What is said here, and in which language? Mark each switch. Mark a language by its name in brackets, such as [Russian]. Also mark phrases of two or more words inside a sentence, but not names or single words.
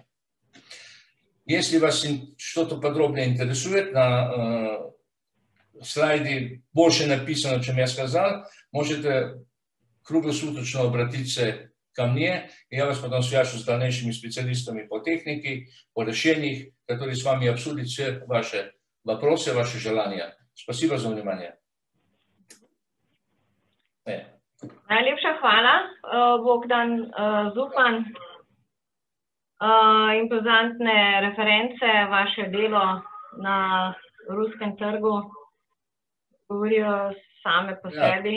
[Russian] Если вас что-то подробно интересует, на слайде больше написано, чем я сказал, можете круглосуточно обратиться ко мне, и я вас потом свяжу с дальнейшими специалистами по технике, по решениям, которые с вами обсудят все ваши вопросы, ваши желания. Спасибо за внимание. [Slovenian] Najlepša hvala, Bogdan Zupan. Impozantne reference, vaše delo na ruskem trgu govorijo same po sebi.